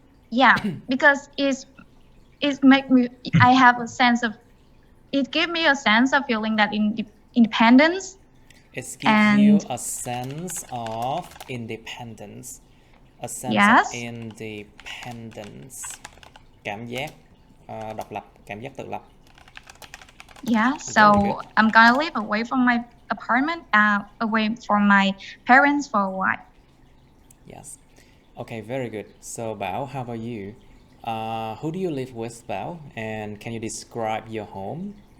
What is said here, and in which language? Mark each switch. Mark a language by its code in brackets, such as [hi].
[en] yeah, because it make me. I have a sense of. It give me a sense of feeling that independence. It gives you a sense of independence. A sense Yes. of independence. [vi] Cảm giác độc lập, cảm giác tự lập. [en] Yeah, Very so good. I'm gonna live away from my apartment, away from my parents for a while. Yes. Okay, very good. So Bảo, how about you? Who do you live with, Bảo? And can you describe your home?